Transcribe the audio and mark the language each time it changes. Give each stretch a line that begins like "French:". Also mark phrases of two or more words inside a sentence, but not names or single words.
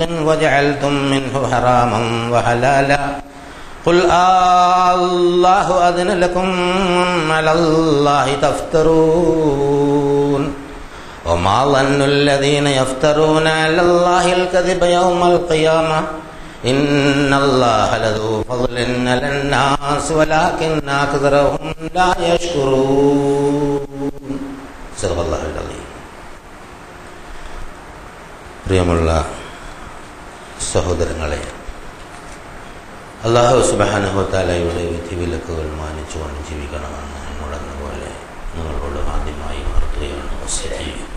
Arabic: وجعلتم منه حراما وحلالا قل الله أذن لكم على الله تفترون وما ظن الذين يفترون على الله الكذب يوم القيامة إن الله لذو فضل على الناس ولكن أكثرهم لا يشكرون. صدق الله العظيم.
Malayalam: പ്രിയമുള്ള സഹോദരങ്ങളെ, അല്ലാഹു
Arabic: سبحانه و تعالى
Malayalam: വിധിവിലക്കുകൾ മാനിച്ചുകൊണ്ട് ജീവിക്കണമെന്ന് എന്നോടെന്ന പോലെ നിങ്ങളോട് ആദ്യമായി ഉണർത്തുകയാണ് വസിയത്ത്.